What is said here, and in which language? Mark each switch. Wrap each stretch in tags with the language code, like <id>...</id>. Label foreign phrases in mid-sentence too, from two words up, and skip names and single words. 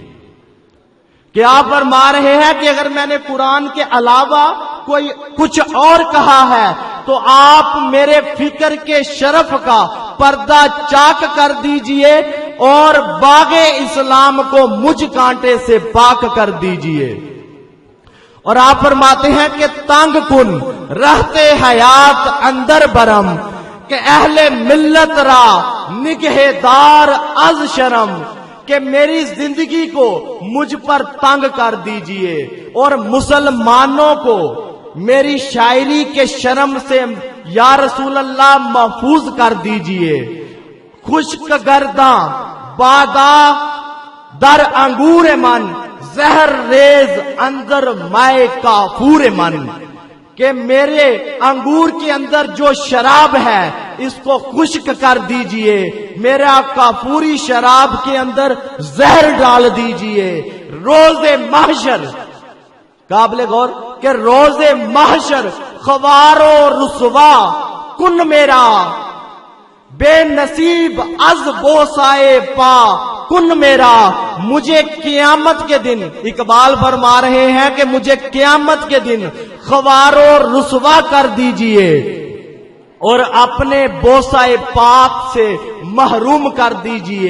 <ur>کہ آپ فرما رہے ہیں کہ اگر میں نے قرآن کے علاوہ کوئی کچھ اور کہا ہے تو آپ میرے فکر کے شرف کا پردہ چاک کر دیجئے اور باغ اسلام کو مجھ کانٹے سے پاک کر دیجئے۔ اور آپ فرماتے ہیں کہ</ur> <fa>تنگ کن رہتے حیات اندر برم،</fa> <ur>کہ</ur> <fa>اہل ملت را نگہ دار از شرم،</fa> <ur>کہ میری زندگی کو مجھ پر تنگ کر دیجئے اور مسلمانوں کو میری شاعری کے شرم سے</ur> <ar>یا رسول اللہ</ar> <ur>محفوظ کر دیجئے۔</ur> <fa>خشک گرداں بادا در انگور من، زہر ریز اندر مائے کافور من،</fa> <ur>کہ میرے انگور کے اندر جو شراب ہے اس کو خشک کر دیجئے، میرا کافوری شراب کے اندر زہر ڈال دیجئے۔ روز محشر، قابل غور کہ روز محشر</ur> <fa>خوار و رسوا کن میرا، بے نصیب از بوسائے پا کن میرا،</fa> <ur>مجھے قیامت کے دن، اقبال فرما رہے ہیں کہ مجھے قیامت کے دن خوار و رسوا کر دیجئے اور اپنے بوسائے پاک سے محروم کر دیجئے۔</ur>